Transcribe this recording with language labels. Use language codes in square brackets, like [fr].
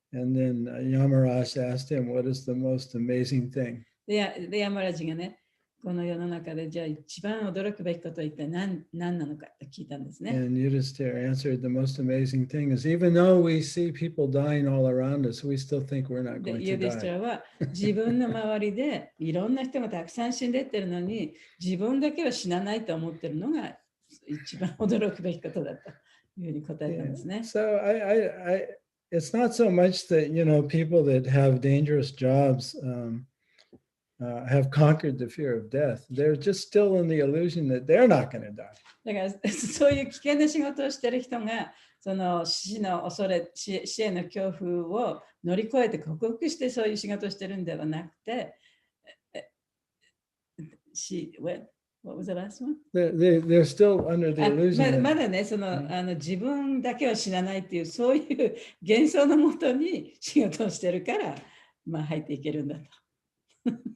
[en] And then Yamaraj asked him, what is the most amazing thing? [ja] で、ヤマラジがね、この世の中でじゃあ一番驚くべきことは一体何なのかって聞いたんですね。 [en] And Yudhisthira answered, the most amazing thing is even though we see people dying all around us, we still think we're not going to die. [ja] ユディスティラは自分の周りでいろんな人がたくさん死んでってるのに、自分だけは死なないと思ってるのが一番驚くべきことだというふうに答えたんですね。 [en] So it's not so much that, people that have dangerous jobs, have conquered the fear of death, they're just still in the illusion that they're not going to die. [ja] だからそういう危険な仕事をしている人がその死の恐れ、死への恐怖を乗り越えて克服してそういう仕事をしているんではなくて、 [en] What was the last one? They're still under the illusion. [ja] まだね、自分だけは死なないっていう、そういう幻想のもとに仕事をしてるから、まあ入っていけるんだと。